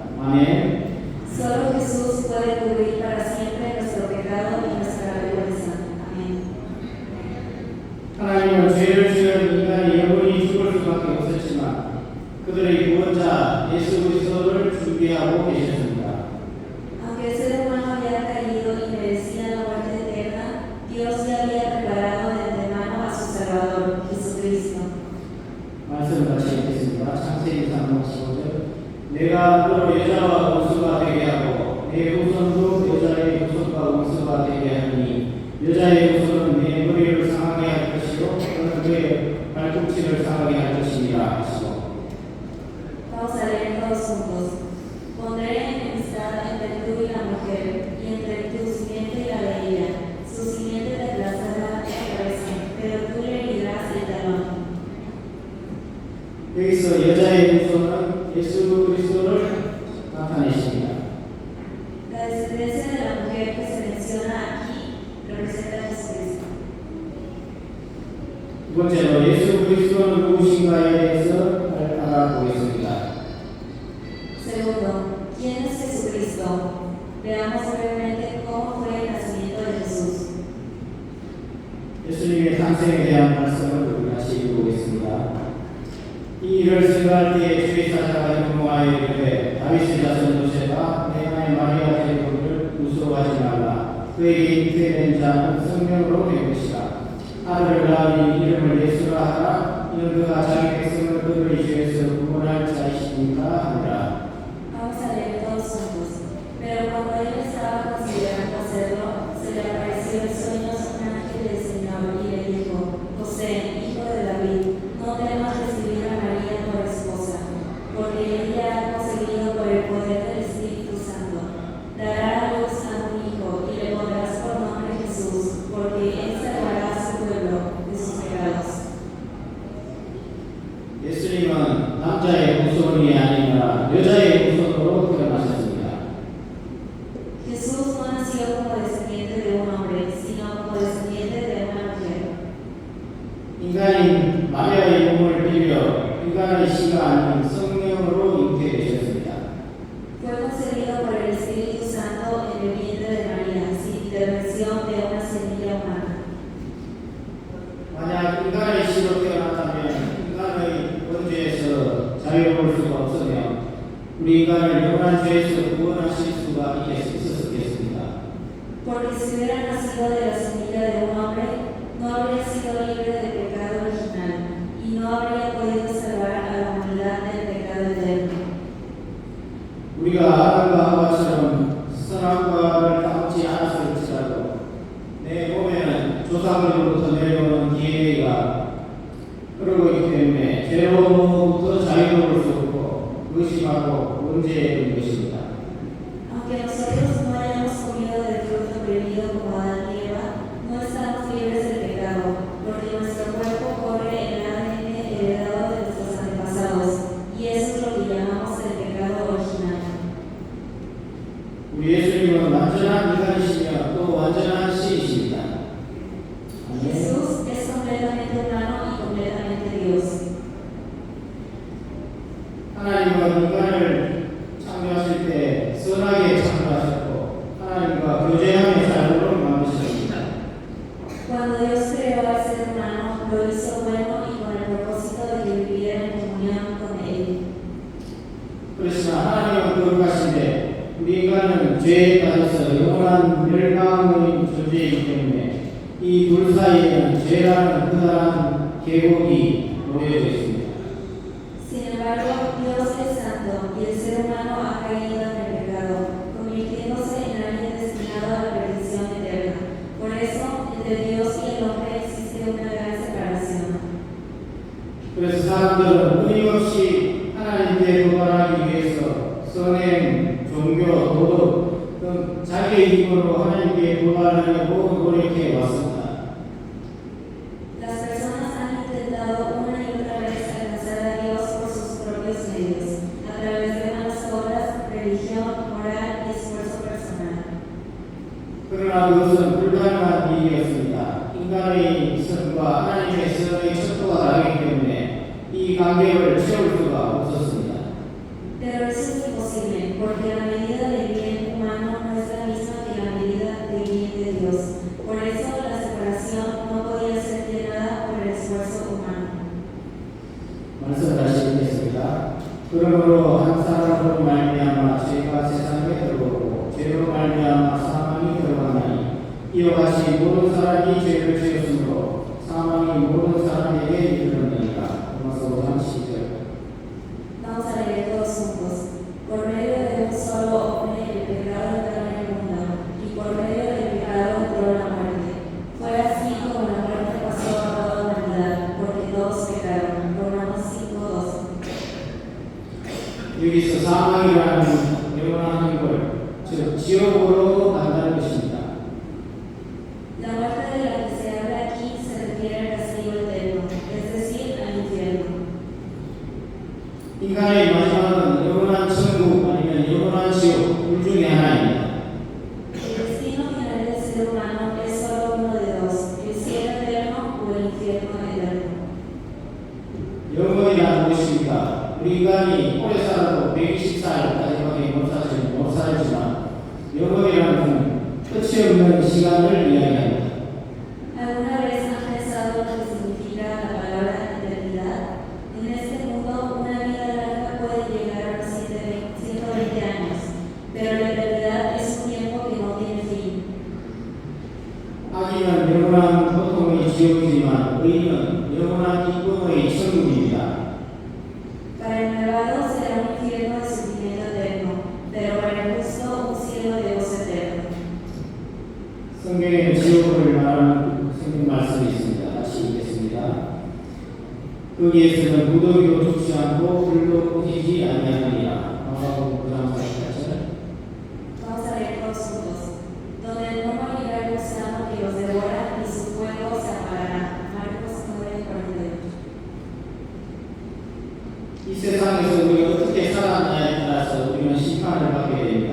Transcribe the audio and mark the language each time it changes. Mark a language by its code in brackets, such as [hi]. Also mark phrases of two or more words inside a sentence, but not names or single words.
[ko] 아멘. [es] Solo Jesús puede cubrir para siempre nuestro pecado y nuestra vergüenza. Amén. [ko] 하나님은 죄를 지은 인간이 영원히 죽을 수밖에 없었지만 그들의 구원자 예수 그리스도를 준비하고 계셨습니다. [es] Aunque el ser humano había caído y merecía la muerte eterna, Dios ya había preparado de antemano a su Salvador, Jesucristo. [ko] 말씀 같이 읽겠습니다. 창세기 3장 15절 내가 너를 여자와 원수가 되게 하고 내 후손도 여자의 후손과 원수가 되게 하니 여자의 후손은 내 머리를 상하게 할 것이요 너는 그의 중심을 삼게 할 것입니다 하시고 [es] Vamos a leer todos juntos. Pondré enemistad entre tú y la mujer, y entre tu simiente y la de ella. Su simiente te aplastará la cabeza, pero tú le herirás el talón. [ko] 여기서 여자의 후손은 예수 그리스도를 나타내십니다. [es] La descendencia de la mujer que se menciona aquí representa a Jesucristo. [ko] 두 번째로 예수 그리스도는 누구신가에 대해서 알아보겠습니다. [es] Segundo, ¿quién es Jesucristo? Veamos brevemente cómo fue el nacimiento de Jesús. [ko] 예수님의 탄생에 대한 말씀을 우리 다시 읽어보겠습니다. 이 일을 생각할 때에 주의 사자가 현모하여 이르되 다윗의 자손 요셉아 내 아내 마리아 데리고를 무서워하지 말라. 그에게 잉태된 자는 성령으로 된 것이다. 아들을 낳으니 이름을 예수라 하라. 이는 그가 자기 백성을 그들의 죄에서 구원할 자이시니까 하니라. [es] Vamos a leer todos juntos. Pero cuando él estaba considerando hacerlo, se le apareció en sueños un ángel del Señor y le dijo: José, hijo de David, no temas recibir a María por esposa, porque ella ha concebido por el poder del Espíritu Santo. Dará a luz a un hijo y le pondrás por nombre Jesús, porque él salvará a su pueblo de sus pecados. [ko] 예수님은 남자의 후손이 아니라 여자의 후손으로 태어나셨습니다. [es] Jesús no nació como descendiente de un hombre, sino como descendiente de una mujer. [ko] 인간인 마리아의 몸을 빌려 인간의 씨가 아닌 성령으로 잉태되셨습니다. [es] Fue concebido por el Espíritu Santo en el vientre de María, sin intervención de una semilla humana. [ko] 만약 인간의 씨로 태어났다면 인간의 원죄에서 자유로울 수가 없으며 우리 인간을 영원한 죄에서 구원하실 수가 있었겠습니다. [es] Porque si hubiera nacido de la semilla de un hombre, no habría sido libre del pecado original y no habría podido salvar a la humanidad del pecado eterno. [ko] 우리가 아담과 하와처럼 선악과를 따먹지 않았을지라도 내 몸에는 조상으로부터 내려오는 DNA가 흐르고 있기 때문에 죄로부터 자유로울 수 없고 그것이 바로 문제인 것입니다. [es] Aunque nosotros no hayamos comido del fruto prohibido como Adán y Eva, no estamos libres del pecado, porque nuestro cuerpo corre el ADN heredado de nuestros antepasados, y eso es lo que llamamos el pecado original. [ko] 우리 예수님은 완전한 인간이시며 또 완전한 신이십니다. 아멘. [es] Jesús es completamente humano y completamente Dios. [ko] 하나님은 인간을 창조하실 때 선하게 창조하셨고 하나님과 교제하며 살도록 만드셨습니다. [es] Cuando Dios creó al ser humano, lo hizo bueno y con el propósito de que viviera en comunión con Él. [ko] 그렇지만 하나님은 거룩하신데 우리 인간은 죄에 빠져서 영원한 멸망의 존재이기 때문에 이 둘 사이에는 죄라는 커다란 계곡이 놓여져 있습니다. [es] Sin embargo, Dios es santo y el ser humano ha caído en el pecado, convirtiéndose en alguien destinado a la perdición eterna. Por eso, entre Dios y el hombre existe una gran separación. [ko] 그래서 사람들은 끊임없이 하나님께 도달하기 위해서 선행, 종교, 도덕 등 자기의 힘으로 하나님께 도달하려고 노력해 왔습니다. [es] Las personas han intentado una y otra vez alcanzar a Dios por sus propios medios, a través de buenas obras, religión, moral y esfuerzo personal. [ko] 그러나 그것은 불가능한 일이었습니다. 인간의 선과 하나님의 선의 척도가 다르기 때문에 이 관계를 채울 수가 없었습니다. [es] Pero eso es imposible, porque la medida del bien humano no es la misma que la medida del bien de Dios. Por eso la separación no podía ser llenada por el esfuerzo humano. [ko] 말씀 다시 읽겠습니다. 그러므로 한 사람으로 말미암아 죄가 세상에 들어오고 죄로 말미암아 사망이 들어가나니 이와 같이 모든 사람이 죄를 지었으므로 사망이 모든 사람에게 이르렀느니라. 로마서 5장 10절. [es] Vamos a leer todos juntos. Por medio de un solo hombre el pecado entró en el mundo, y por medio del pecado entró la muerte. Fue así como la muerte pasó a toda la humanidad, porque todos pecaron. [ko] 여기서 사망이라는 영원한 걸, 즉 지옥으로 간다는 것입니다. [es] La muerte de la que se habla aquí se refiere al castigo eterno, es decir, al infierno. [ko] 인간의 마지막은 영원한 천국 아니면 영원한 지옥 둘 중에 하나입니다. [es] El destino final del ser humano es solo uno de dos, el cielo eterno o el infierno eterno. [ko] 영원이란 무엇입니까? 우리 인간이 오래 살아도 120살까지밖에 못 살지만 영원이라는 것은 끝이 없는 시간을 이야기합니다. [es] ¿Alguna vez han pensado en lo que significa la palabra eternidad? En este mundo, una vida larga puede llegar a los 120 años, pero la eternidad es un tiempo que no tiene fin. [ko] 악인은 영원한 고통의 지옥이지만 의인은 영원한 기쁨의 천국입니다. [es] Para el malvado será un infierno de sufrimiento eterno, pero para el justo un cielo de gozo eterno. [ko] 성경에 지옥을 말하는 성경 말씀이 있습니다. 같이 읽겠습니다. 거기에서는 무더기도 죽지 않고 불도 꺼지지 아니하느니라. 마가복음 9장 44절. [es] Vamos a leer todos juntos. Donde no morirá el gusano que los devora, ni su fuego se apagará. Marcos 9:48. [ko] 이 세상에서 우리가 어떻게 살았냐에 따라서 우리는 심판을 받게 됩니다.